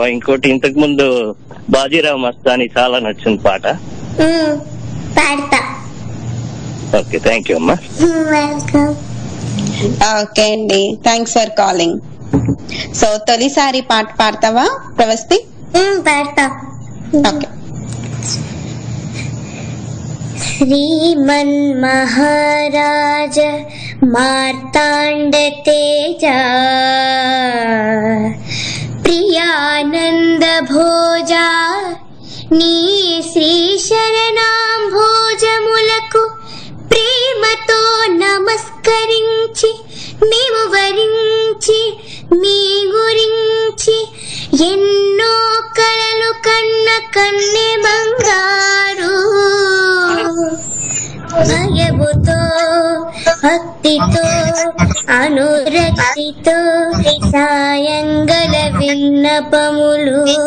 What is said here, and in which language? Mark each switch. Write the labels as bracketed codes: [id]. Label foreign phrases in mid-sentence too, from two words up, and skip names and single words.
[te] ఇంకోటి, ఇంతకు ముందు బాజీరావు మస్తాని చాలా నచ్చిన పాట. [en] okay, thank you అమ్మా. ఓకే అండి, thanks for calling. [te] సో తొలిసారి పాట పాడతావా ప్రవస్తి? పాడతా. ఓకే. [sa] श्रीमन् महाराज मार्ताण्ड तेजा प्रियानंद भोजा [te] నీ శ్రీ శరణాం భోజములకు ప్రేమతో నమస్కరించి మేము వరించి మీ గురించి ఎన్నో కలలు కన్న కన్నె బంగారు భయముతో భక్తితో అనురక్తితో సాయంగల విన్నపములు.